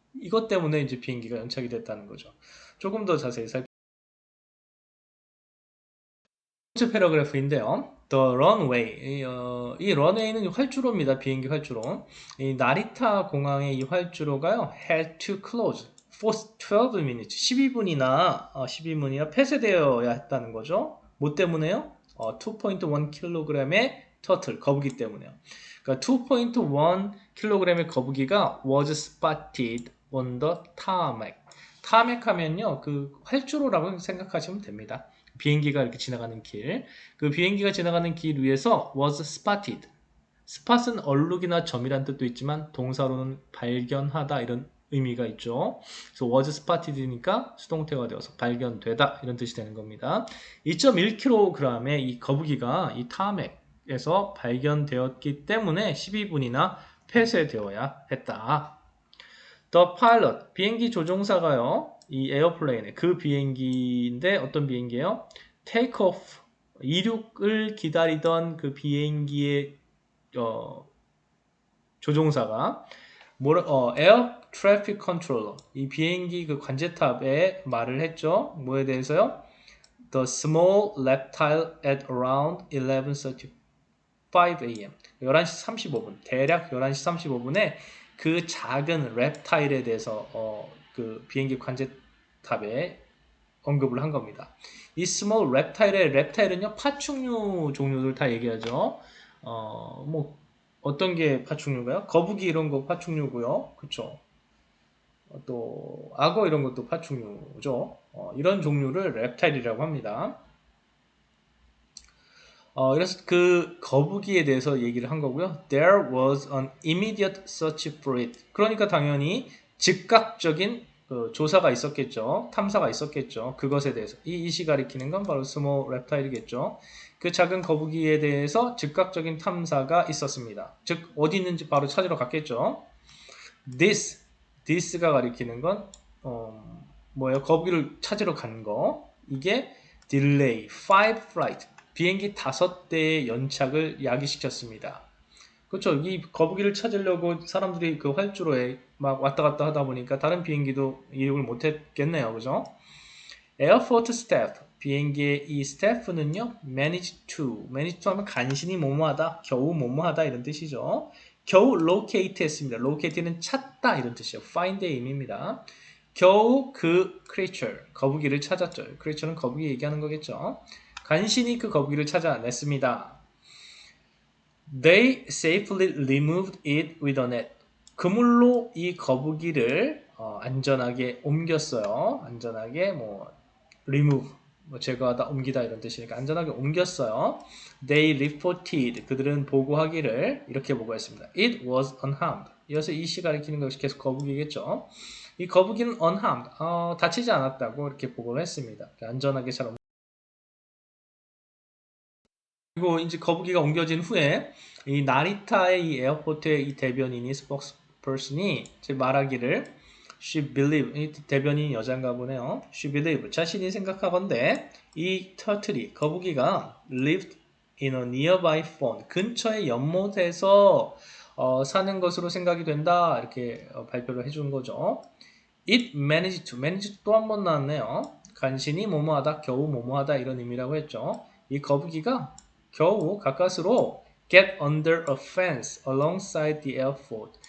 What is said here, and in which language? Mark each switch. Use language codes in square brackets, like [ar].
[ko] 이것 때문에 이제 비행기가 연착이 됐다는 거죠. 조금 더 자세히 살펴. 번째 패러그래프인데요. [en] The runway. [ko] 이 runway는 활주로입니다. 비행기 활주로. 이 나리타 공항의 이 활주로가요. [en] had to close for 12 minutes. [ko] 12분이나 폐쇄되어야 했다는 거죠. 뭐 때문에요? 2.1kg의 터틀, 거북이 때문에요. 그러니까 2.1kg의 거북이가 [en] was spotted on the tarmac. [ko] 타맥 하면요, 그 활주로라고 생각하시면 됩니다. 비행기가 이렇게 지나가는 길, 그 비행기가 지나가는 길 위에서 [en] was spotted. [ko] spot은 얼룩이나 점이란 뜻도 있지만 동사로는 발견하다 이런 의미가 있죠. 그래서 [en] was spotted [ko] 니까 수동태가 되어서 발견되다 이런 뜻이 되는 겁니다. 2.1kg의 이 거북이가 이 타맥에서 발견되었기 때문에 12분이나 폐쇄되어야 했다. [en] The pilot, [ko] 비행기 조종사가요, 이 에어플레인에, 그 비행기인데 어떤 비행기예요? [en] Take off, [ko] 이륙을 기다리던 그 비행기의 조종사가 Air Traffic Controller, 이 비행기 그 관제탑에 말을 했죠. 뭐에 대해서요? [en] The small reptile at around 11:35 a.m. [ko] 11시 35분, 대략 11시 35분에 그 작은 랩타일에 대해서 그 비행기 관제탑에 언급을 한 겁니다. 이 small reptile의 랩타일은요 파충류 종류들 다 얘기하죠. 뭐 어떤 게 파충류인가요? 거북이 이런 거 파충류고요. 그쵸? 또 악어 이런 것도 파충류죠. 이런 종류를 reptile이라고 합니다. 그래서 그 거북이에 대해서 얘기를 한 거고요. [en] There was an immediate search for it. [ko] 그러니까 당연히 즉각적인 조사가 있었겠죠. 탐사가 있었겠죠. 그것에 대해서. 이 이시 가리키는 건 바로 스몰 reptile이겠죠. 그 작은 거북이에 대해서 즉각적인 탐사가 있었습니다. 즉 어디 있는지 바로 찾으러 갔겠죠. this가 가리키는 건 뭐예요? 거북이를 찾으러 간 거. 이게 [en] delay, 5 flight. [ko] 비행기 5대의 연착을 야기시켰습니다. 그렇죠. 이 거북이를 찾으려고 사람들이 그 활주로에 막 왔다 갔다 하다 보니까 다른 비행기도 이륙을 못했겠네요. 그죠? 에어포트 스태프, 비행기의 이 스태프는요, [en] manage to [ko] 하면 간신히 뭐뭐하다, 겨우 뭐뭐하다 이런 뜻이죠. 겨우 locate 했습니다. locate는 찾다 이런 뜻이에요. find의 의미입니다. 겨우 그 creature, 거북이를 찾았죠. creature는 거북이 얘기하는 거겠죠. 간신히 그 거북이를 찾아냈습니다. [en] They safely removed it with a net. [ko] 그물로 이 거북이를 안전하게 옮겼어요. 안전하게 remove, 제거하다, 옮기다 이런 뜻이니까 안전하게 옮겼어요. [en] They reported, [ko] 그들은 보고하기를 이렇게 보고했습니다. [en] It was unharmed. [ko] 이어서 이 시 가리키는 것이 계속 거북이겠죠. 이 거북이는 unharmed, 다치지 않았다고 이렇게 보고를 했습니다. 안전하게 잘 그리고 이제 거북이가 옮겨진 후에 이 나리타의 이 에어포트의 이 대변인이 스포크스퍼슨이 말하기를 [en] she believe, [ko] 이 대변인 여잔가 보네요. [en] she believe, [ko] 자신이 생각하건대 이 터틀이 거북이가 [en] lived in a nearby pond, [ko] 근처의 연못에서 사는 것으로 생각이 된다 이렇게 발표를 해준 거죠. [en] it managed [ko] 또 한 번 나왔네요. 간신히 뭐뭐하다, 겨우 뭐뭐하다 이런 의미라고 했죠. 이 거북이가 겨우 가까스로 [en] get under a fence alongside the airport.